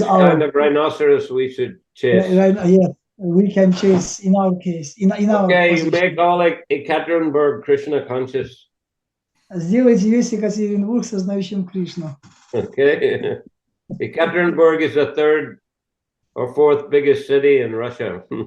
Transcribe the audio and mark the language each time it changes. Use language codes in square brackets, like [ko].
[en] Which kind of rhinoceros we should chase? Yes, we can chase in our case. In our you make all like Ekaterinburg Krishna conscious. [ru] Сделайте весь Екатеринбург сознающим Кришну. [en] Okay. Ekaterinburg is the third or fourth biggest city in Russia.